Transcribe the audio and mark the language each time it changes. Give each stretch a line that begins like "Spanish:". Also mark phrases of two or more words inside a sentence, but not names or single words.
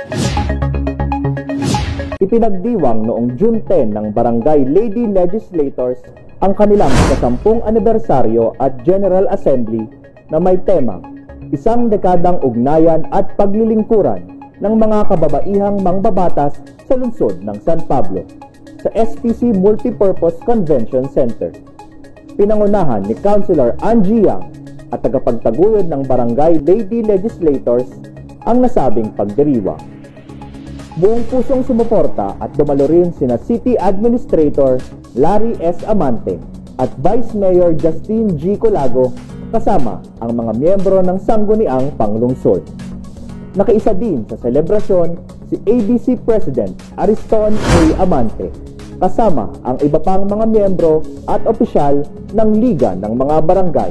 Filipino: Ipinagdiwang noong June 10 ng Barangay Lady Legislators ang kanilang 10 anibersaryo at General Assembly na may temang isang dekadang ugnayan at paglilingkuran ng mga kababaihang mangbabatas sa lungsod ng San Pablo sa SPC Multipurpose Convention Center. Pinangunahan ni Councilor Angie Yang at tagapagtaguyod ng Barangay Lady Legislators ang nasabing pagdiriwang. Buong pusong sumuporta at dumalo rin sina
English: City Administrator
Filipino: Larry S. Amante at
English: Vice Mayor
Filipino: Justine G. Colago kasama ang mga miyembro ng sangguniang panglungsod. Nakaisa din sa selebrasyon si ABC President Ariston A. Amante kasama ang iba pang mga miyembro at opisyal ng Liga ng mga Barangay.